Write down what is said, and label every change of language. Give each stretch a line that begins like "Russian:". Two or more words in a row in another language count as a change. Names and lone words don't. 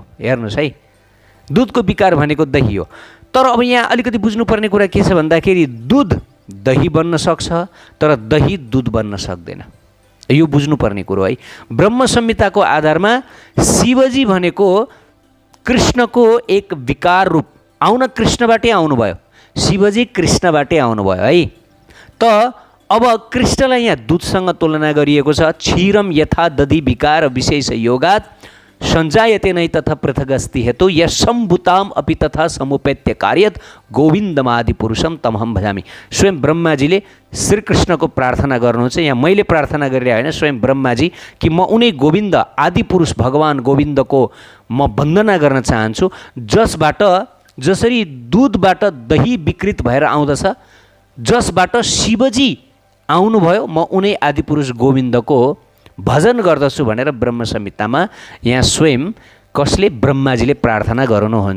Nepali: हेर्नुहोस् है, दुधको विकार भनेको दही हो। तर अब यहाँ अलिकति बुझ्नुपर्ने कुरा के छ भन्दाखेरि दुध दही बन्न सक्छ तर दही दुध बन्न सक्दैन, यो बुझ्नुपर्ने कुरो है। ब्रह्म संहिताको आधारमा शिवजी भनेको कृष्णको एक विकार रूप, आउन कृष्णबाटै आउनुभयो, शिवजी कृष्णबाटै आउनुभयो है। त अब कृष्णलाई यहाँ दूधसँग तुलना गरिएको छ।
Sanskrit: क्षीरम यथा दधि विकार विशेष योगात् सञ्जायते नै तथा पृथगस्ति हेतु यशम्भूताम अपि तथा समुपैत्य कार्यत गोविन्दमादि पुरुषम तमहम भजामि।
Nepali: स्वयं ब्रह्माजीले श्रीकृष्णको प्रार्थना गर्नुहुन्छ। यहाँ मैले प्रार्थना गरेर होइन, स्वयं ब्रह्माजी कि म उनी गोविन्द आदि पुरुष भगवान गोविन्दको म वन्दना गर्न चाहन्छु जसबाट जसरी दूधबाट दही विकृत भएर आउँदछ, जसबाट शिवजी आउनुभयो म उनी आदिपुरुष गोविन्दको भजन गर्दछु भनेर ब्रह्म संहितामा यहाँ स्वयं कसले, ब्रह्माजीले प्रार्थना गर्नुहुन्छ।